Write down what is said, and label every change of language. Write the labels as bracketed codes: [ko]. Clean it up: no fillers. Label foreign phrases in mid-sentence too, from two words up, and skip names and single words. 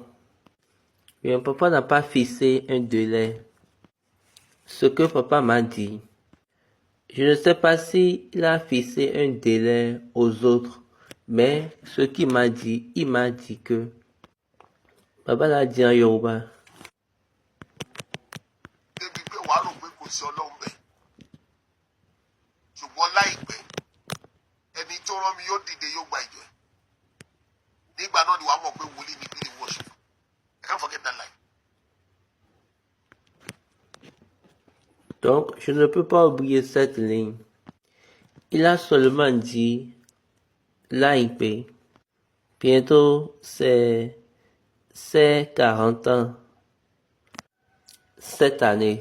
[fr] Bien, papa n'a pas fixé un délai. Ce que papa m'a dit, je ne sais pas s'il a fixé un délai aux autres, mais ce qu'il m'a dit, il m'a dit que papa l'a dit en Yoruba. [yo] débi pé wàá rò pé kò sí ọlọ́run bẹ́ẹ̀ ṣùgbọ́n láìpẹ́ ẹni tó rán mi yóò dìde yóò gba ìjọ ẹ̀ nígbà náà ni wàá mọ̀ pé wòlíì ni bí ni worship. [en] I can't forget that line. [fr] Donc, je ne peux pas oublier cette ligne. Il a seulement dit l'AIP. Bientôt, c'est 40 ans. Cette année.